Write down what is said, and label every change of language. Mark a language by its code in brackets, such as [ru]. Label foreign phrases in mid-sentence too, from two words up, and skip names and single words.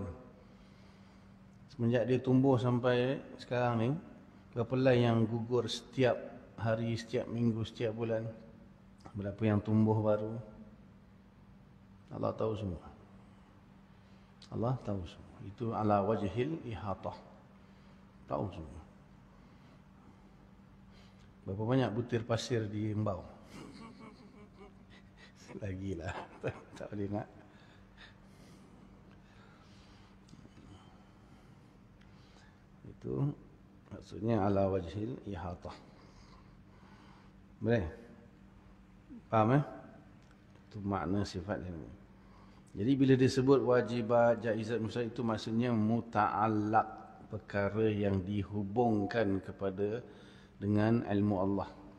[ms] Semenjak dia tumbuh sampai sekarang ni, berapa helai yang gugur setiap hari, setiap minggu, setiap bulan? Berapa yang tumbuh baru? Allah tahu semua. Allah tahu semua. Itu [ar] على وجه الإحاطة. [ms] Tahu semua. Berapa banyak butir pasir di Rembau? Lagilah. Tak boleh nak. Itu maksudnya [ar] على وجه الإحاطة. [ms] Boleh? Faham Itu makna sifat ilmu. Jadi bila disebut wajibat, jaizat, mustahil, itu maksudnya muta'allaq, perkara yang dihubungkan kepada dengan ilmu Allah.